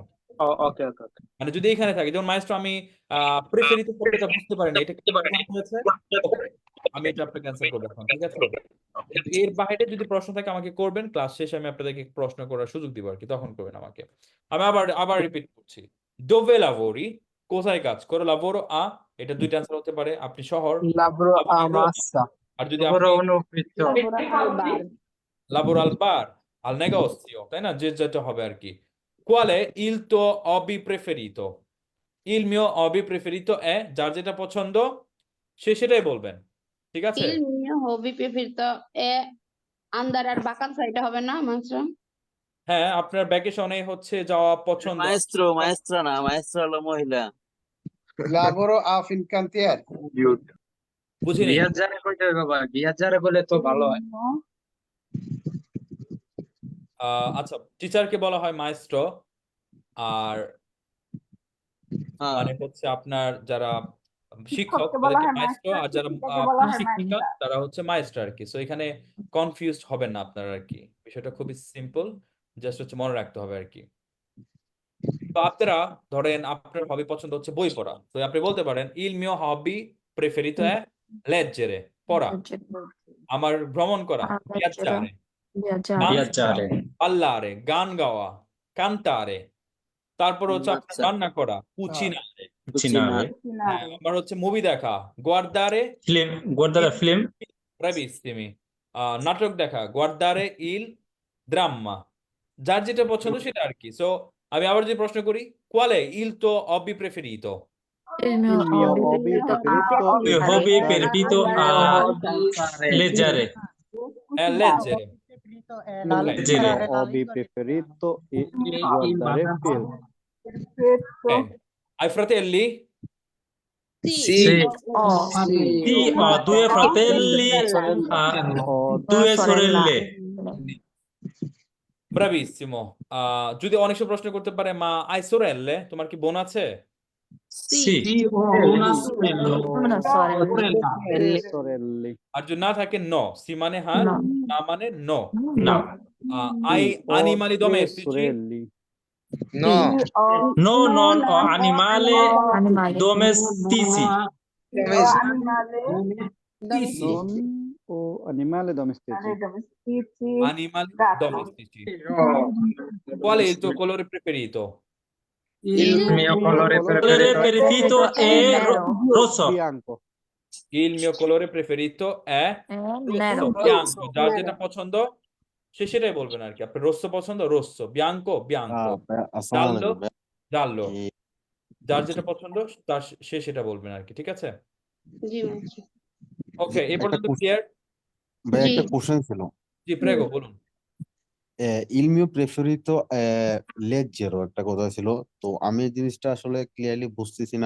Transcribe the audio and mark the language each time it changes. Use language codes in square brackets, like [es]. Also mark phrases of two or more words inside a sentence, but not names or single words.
[en] okay okay okay. [bn] মানে যদি এখানে থাকে, যেমন মাইস্ট্রো আমি প্রেফারিত শব্দটা বুঝতে পারি না, এটা কি বোঝানো হয়েছে? Okay, আমি এটা আপনাকে ক্যান্সেল করবো এখন, ঠিক আছে? কিন্তু এর বাইরে যদি প্রশ্ন থাকে আমাকে করবেন, ক্লাস শেষে আমি আপনাদেরকে প্রশ্ন করার সুযোগ দিব আর কি, তখন করবেন আমাকে। আমি আবার রিপিট করছি, [it] dove lavori, [bn] কোথায় কাজ করো, [it] lavoro a, [bn] এটা দুইটা অ্যান্সার হতে পারে, আপনি শহর, [it] Lavoro a lavoro a Roma। massa. [bn] আর যদি [it] Lavoro [bn] আপনি [it] un ufficio. lavoro al bar, al negozio, [bn] তাই না, যে যেটা হবে আর কি। [it] qual è il tuo hobby preferito, il mio hobby preferito è, [bn] যার যেটা পছন্দ সে সেটাই বলবেন, ঠিক আছে? [it] il mio hobby preferito è andare al vacanza, [bn] এটা হবে না মাস্টার? হ্যাঁ, আপনার ভ্যাকেশনে হচ্ছে যাওয়া পছন্দ। মায়েস্ট্রা না, মায়েস্ট্রা হলো মহিলা। [it] Lavoro a Fincantieri. [bn] বুঝিনি। Viaggiare কইতে হবে বাবা, viaggiare বলে তো ভালো হয়। আচ্ছা, টিচারকে বলা হয় মাইস্ট্রো, আর হ্যাঁ, মানে হচ্ছে আপনার যারা শিক্ষক শিক্ষককে বলা তাদেরকে হয় মাইস্ট্রো, মাস্টার, আর যারা শিক্ষিকাকে বলা হয় শিক্ষিকা মাস্টার। তারা হচ্ছে মাইস্ট্রো আর কি। সো এখানে কনফিউজড হবেন না আপনারা আর কি, বিষয়টা খুবই সিম্পল, জাস্ট হচ্ছে মনে রাখতে হবে আর কি। তো আপনারা ধরেন আপনার হবি পছন্দ হচ্ছে বই পড়া, তো আপনি বলতে পারেন [it] il mio hobby preferito è leggere, [bn] পড়া। আমার ভ্রমণ করা, [it] leggere viaggiare, viaggiare, viaggiare, ballare, [bn] গান গাওয়া, cantare, তারপর হচ্ছে আপনার আচ্ছা রান্না করা, [it] cucinare, cucinare, [bn] হ্যাঁ, আমার হচ্ছে মুভি দেখা, [it] guardare, film, guardare film, bravissimi, [bn] নাটক দেখা, [it] guardare il dramma, [bn] যার যেটা পছন্দ সেটা আর কি। সো আমি আবার যে প্রশ্ন করি, [it] quale il tuo hobby preferito? il mio Il mio hobby hobby preferito il mio hobby preferito a leggere, Leggere. leggere, hobby preferito è il guardare film. Perfetto. Hai fratelli? Sì, Oh, sì, ho due fratelli, Ho due sorelle, Bravissimo. [bn] যদি অনেক সময় প্রশ্ন করতে পারে, মা [it] hai sorelle? [bn] তোমার কি বোন আছে? [it] sì, Sì, ho una sorella. una sorella. due sorelle. [bn] আর যদি না থাকে no, si মানে হ্যাঁ, [it] No, না মানে no. no, Hai Ho animali tre domestici? sorelle. no, no, non ho animali animali. domestici, come si- Sì, Non ho animali domestici. Domestici. Animali Gatto. domestici. Qual è il tuo colore preferito? il mio colore colore preferito è nero. rosso, Bianco. Il mio colore preferito è Nero. rosso, bianco. [bn] যার যেটা পছন্দ সে সেটাই বলবেন আর কি। আপনার রোস্সো পছন্দ, রোস্সো, bianco, bianco, giallo, giallo, যার যেটা পছন্দ তার সে সেটা বলবেন আর কি, ঠিক আছে? জি মাস্টার। ওকে, এই পর্যন্ত ক্লিয়ার? ভাই জি একটা কোশ্চেন ছিল জি প্রেগো বলুন। [it] il mio preferito leggero [bn] একটা কথা ছিল, তো আমি এই জিনিসটা আসলে ক্লিয়ারলি বুঝতেছি না।